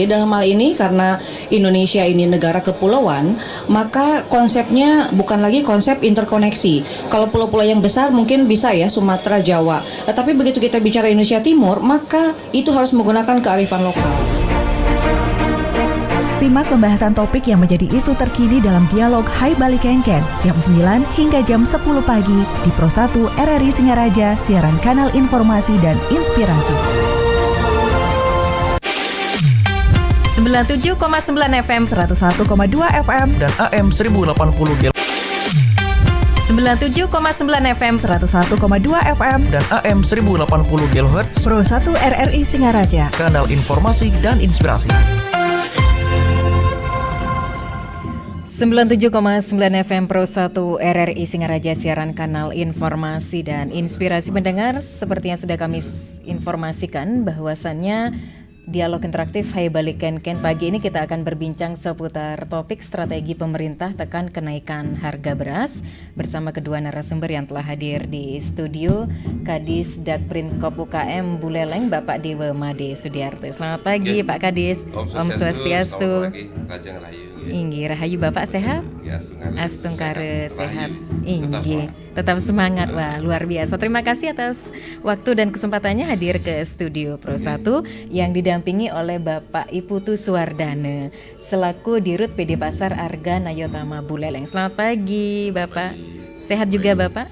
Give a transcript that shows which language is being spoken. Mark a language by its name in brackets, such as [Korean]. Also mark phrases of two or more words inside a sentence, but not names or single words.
[Indonesian] Jadi dalam hal ini karena Indonesia ini negara kepulauan, maka konsepnya bukan lagi konsep interkoneksi. Kalau pulau-pulau yang besar mungkin bisa ya Sumatera, Jawa. Tapi begitu kita bicara Indonesia Timur, maka itu harus menggunakan kearifan lokal. Simak pembahasan topik yang menjadi isu terkini dalam dialog Hai Bali Kengken jam 9 hingga jam 10 pagi di Pro 1 RRI Singaraja, siaran kanal informasi dan inspirasi. 97,9 FM, 101,2 FM dan AM 1080 97,9 FM, 101,2 FM dan AM 1080 kHz, Pro 1 RRI Singaraja, kanal informasi dan inspirasi. 97,9 FM Pro 1 RRI Singaraja, siaran kanal informasi dan inspirasi pendengar. Seperti yang sudah kami informasikan bahwasannya dialog interaktif Hai Bali Kengken pagi ini kita akan berbincang seputar topik strategi pemerintah tekan kenaikan harga beras bersama kedua narasumber yang telah hadir di studio, Kadis Dakprinkop UKM Buleleng Bapak Dewa Made Sudiarto. Selamat pagi Pak Kadis. [Balinese] Om Swastiastu. Rajang Rahayu. [Indonesian] Inggih, Rahayu Bapak sehat? Astungkare sehat. Inggih, tetap semangat. Wah, luar biasa. Terima kasih atas waktu dan kesempatannya hadir ke studio Pro 1 yang didampingi oleh Bapak Iputu Suwardana selaku Dirut PD Pasar Arga Nayotama Buleleng. Selamat pagi, Bapak. Sehat juga, Bapak?